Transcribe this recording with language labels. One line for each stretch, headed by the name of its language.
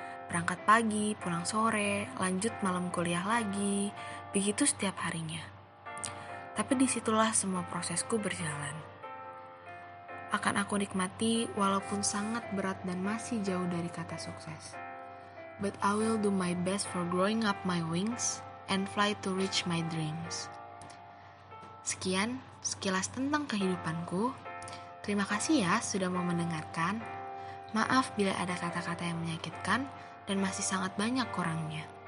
Indonesian: Berangkat pagi, pulang sore, lanjut malam kuliah lagi, begitu setiap harinya. Tapi disitulah semua prosesku berjalan. Akan aku nikmati walaupun sangat berat dan masih jauh dari kata sukses.
English: But I will do my best for growing up my wings and fly to reach my dreams.
Indonesian: Sekian sekilas tentang kehidupanku. Terima kasih ya sudah mau mendengarkan. Maaf bila ada kata-kata yang menyakitkan dan masih sangat banyak kurangnya.